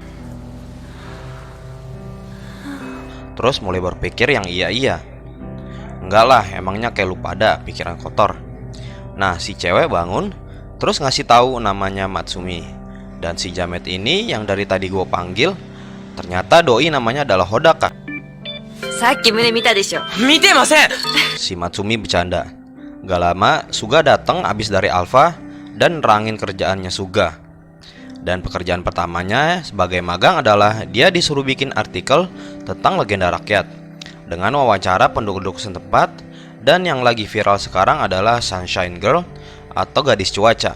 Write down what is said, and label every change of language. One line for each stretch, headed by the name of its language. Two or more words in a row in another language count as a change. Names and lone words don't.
Indonesian: Terus mulai berpikir yang iya-iya. Enggak lah, emangnya kayak lu pada pikiran kotor. Nah, si cewek bangun, terus ngasih tahu namanya Matsumi. Dan si jamet ini yang dari tadi gue panggil, ternyata doi namanya adalah Hodaka.
Japanese: さっき胸見たでしょ。見てません。
Indonesian: Si Matsumi bercanda. Gak lama, Suga datang abis dari Alpha dan nerangin kerjaannya Suga. Dan pekerjaan pertamanya sebagai magang adalah dia disuruh bikin artikel tentang legenda rakyat dengan wawancara penduduk setempat, dan yang lagi viral sekarang adalah Sunshine Girl atau gadis cuaca.